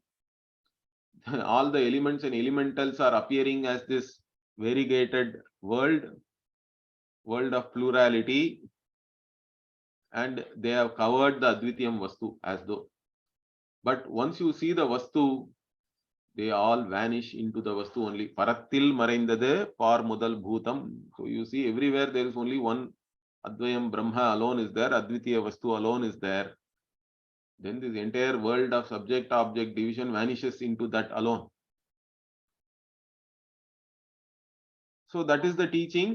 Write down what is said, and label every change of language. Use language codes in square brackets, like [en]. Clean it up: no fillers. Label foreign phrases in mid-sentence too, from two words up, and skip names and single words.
[en] All the elements and elementals are appearing as this variegated world of plurality, and they have covered the [sa] अद्वितीयम् वस्तु [en] as though. But once you see the Vastu, they all vanish into the Vastu only. [ta] பரத்தில் மறைந்ததே பார் முதல் பூதம். [en] So you see everywhere there is only one [sa] अद्वयम् ब्रह्म [en] alone is there, [sa] अद्वितीय वस्तु [en] alone is there. Then this entire world of subject-object division vanishes into that alone. So that is the teaching.